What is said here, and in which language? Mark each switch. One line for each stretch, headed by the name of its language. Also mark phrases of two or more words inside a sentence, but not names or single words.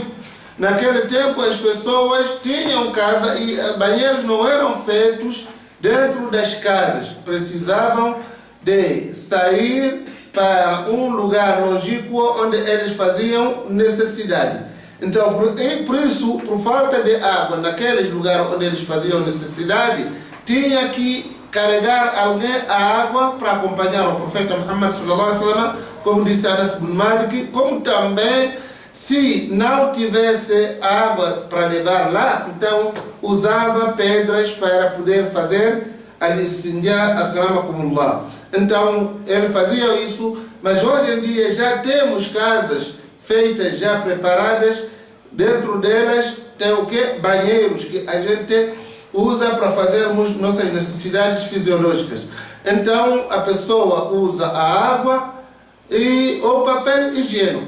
Portuguese: Naquele tempo as pessoas tinham casa e banheiros não eram feitos dentro das casas, precisavam de sair para um lugar longínquo onde eles faziam necessidade. Então, por isso, por falta de água naqueles lugares onde eles faziam necessidade, tinha que carregar alguém a água para acompanhar o profeta Muhammad
Arabic: صلى الله عليه وسلم,
Portuguese: como disse Anas ibn Malik, como também, se não tivesse água para levar lá, então usava pedras para poder fazer
Arabic: الاستنجاء أكرمكم الله.
Portuguese: Então, ele fazia isso, mas hoje em dia já temos casas feitas, já preparadas, dentro delas tem o que? Banheiros que a gente usa para fazermos nossas necessidades fisiológicas. Então a pessoa usa a água e o papel higiênico.